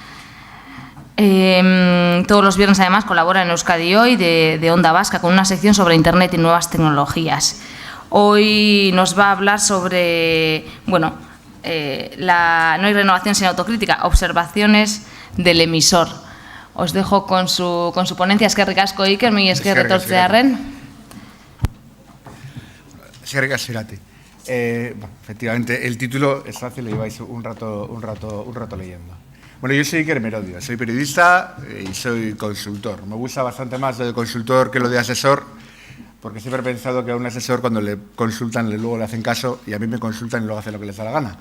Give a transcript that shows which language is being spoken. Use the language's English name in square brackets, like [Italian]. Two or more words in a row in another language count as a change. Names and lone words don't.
[Spanish] Todos los viernes, además, colabora en Euskadi Hoy de Onda Vasca con una sección sobre Internet y nuevas tecnologías. Hoy nos va a hablar sobre, bueno, no hay renovación sin autocrítica, observaciones del emisor. Os dejo con su ponencia. [Basque] Eskerrik asko, Iker, mi esker etortzearren. Eskerrik asko irati. [Spanish] Bueno, efectivamente, el título es fácil, lo lleváis un rato leyendo. Bueno, yo soy Iker Merodio, soy periodista y soy consultor. Me gusta bastante más lo de consultor que lo de asesor, porque siempre he pensado que a un asesor cuando le consultan luego le hacen caso y a mí me consultan y luego hacen lo que les da la gana.